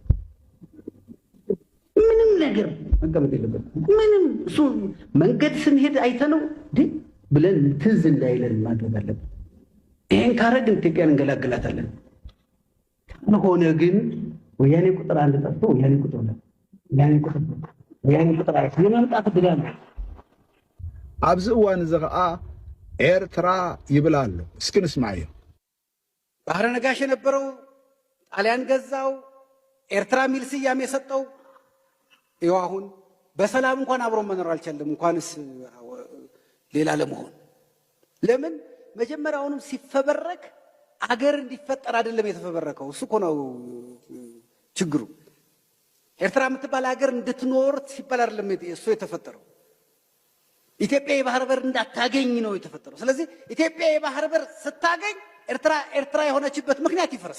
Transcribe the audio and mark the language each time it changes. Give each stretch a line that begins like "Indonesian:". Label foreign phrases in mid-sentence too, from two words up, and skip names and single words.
Amharic: ምንም ነገር መቀመጥ የለበትም። ምንም እሱ መንገድ ስንሄድ አይተነው ብለን ትዝ እንዳይለን ማድረግ አለብን። ይሄን ካረግን ኢትዮጵያን እንገላግላታለን። ካልሆነ ግን ወያኔ ቁጥር 1 ጠፍቶ ወያኔ ቁጥር 2 ወያኔ ቁጥር 4 የመምጣት ዕድል አለ።
Tigrinya: ኣብዚ እዋን እዚ ከዓ ኤርትራ ይብላሉ። እስኪ እንስማዕ።
Amharic: ባህረ ነጋሽ የነበረው ጣሊያን ገዛው፣ ኤርትራ ሚል ስያሜ የሰጠው ይኸው አሁን በሰላም እንኳን አብሮ መኖር አልቻለም፣ እንኳንስ ሌላ ለመሆን። ለምን መጀመሪያውንም ሲፈበረክ አገር እንዲፈጠር አይደለም የተፈበረከው። እሱ እኮ ነው ችግሩ። ኤርትራ የምትባል ሀገር እንድትኖር ሲባል አይደለም እሱ የተፈጠረው። ኢትዮጵያ የባህር በር እንዳታገኝ ነው የተፈጠረው። ስለዚህ ኢትዮጵያ የባህር በር ስታገኝ ኤርትራ የሆነችበት ምክንያት